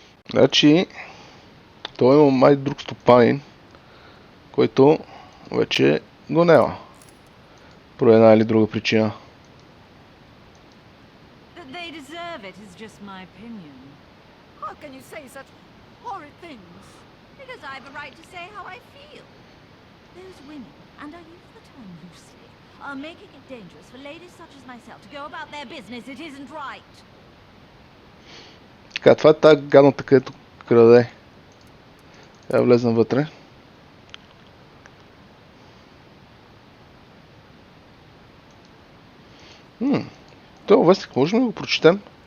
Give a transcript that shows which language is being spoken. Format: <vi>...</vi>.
<bg>Значи, той има май друг стопанин, който вече го няма. По една или друга причина.</bg> <en>That they deserve it is just my opinion. How can you say such horrid things? Because I have a right to say how I feel. Those women, and I use the term loosely, are making it dangerous for ladies such as myself to go about their business. It isn't right.</en> <bg>Така, това е тази гадната, където краде. Я влезем вътре. Това вестник можем ли да го прочетем?</bg>